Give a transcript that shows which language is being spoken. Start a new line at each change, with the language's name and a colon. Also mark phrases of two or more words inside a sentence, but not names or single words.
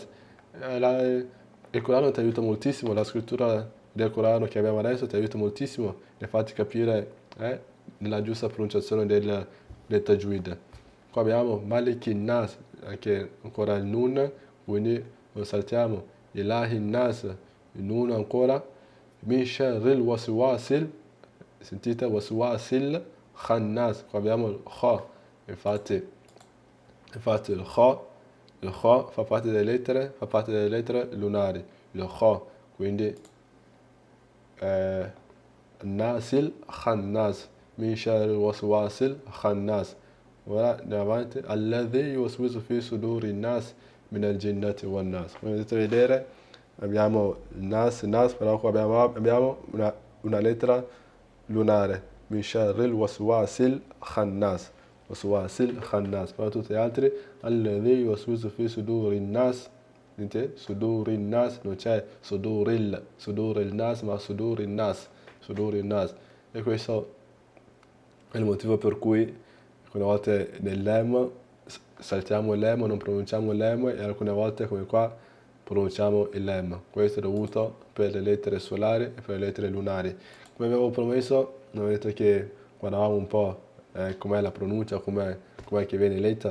Italian: Il Corano ti aiuta moltissimo, la scrittura del Corano che abbiamo adesso ti aiuta moltissimo e farti capire la giusta pronunciazione del Tajwid. Qua abbiamo
Arabic: ملك الناس,
Italian: anche ancora il Nun, quindi lo saltiamo.
Arabic: إله الناس,
Italian: il Nun ancora.
Arabic: من شر الوسواس,
Italian: sentite
Arabic: الوسواس الخناس,
Italian: qua abbiamo il Kha, infatti Infatti il Kho fa parte delle lettere lunari, il Kho, quindi
Arabic: ناس الخناس من شر الوسواس الخناس.
Italian: Ora andiamo avanti,
Arabic: الذي يوسوس في صدور الناس من الجنة والناس.
Italian: Come potete vedere abbiamo il nas, però qua abbiamo una lettera lunare,
Arabic: من شر الوسواس الخناس. الوسواس الخناس,
Italian: però tutti gli altri,
Arabic: الذي يوسوس في صدور الناس,
Italian: vedete?
Arabic: صدور الناس,
Italian: non c'è
Arabic: صدور الناس,
Italian: ma
Arabic: صدور الناس.
Italian: E questo è il motivo per cui alcune volte nel lem saltiamo il lem, non pronunciamo il lem, e alcune volte come qua pronunciamo il lem. Questo è dovuto per le lettere solari e per le lettere lunari. Come avevo promesso, non vedete che guardavamo un po' com'è la pronuncia, com'è che viene letta.